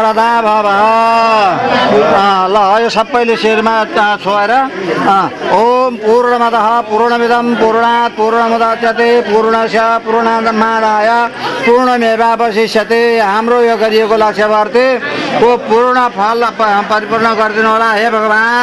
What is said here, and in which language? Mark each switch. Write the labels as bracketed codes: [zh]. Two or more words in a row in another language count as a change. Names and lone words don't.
[sa] सदा भव [ne] ल यो सबैले शिरमा छोएर [sa] ओम पूर्णमदः पूर्णमिदं पूर्णात् पूर्णमुदच्यते पूर्णस्य पूर्णमादाय पूर्णमेवावशिष्यते। [ne] हाम्रो यो गरिएको लक्ष्यवर्ती को पूर्ण फल परिपूर्ण गरिदिनु होला हे भगवान।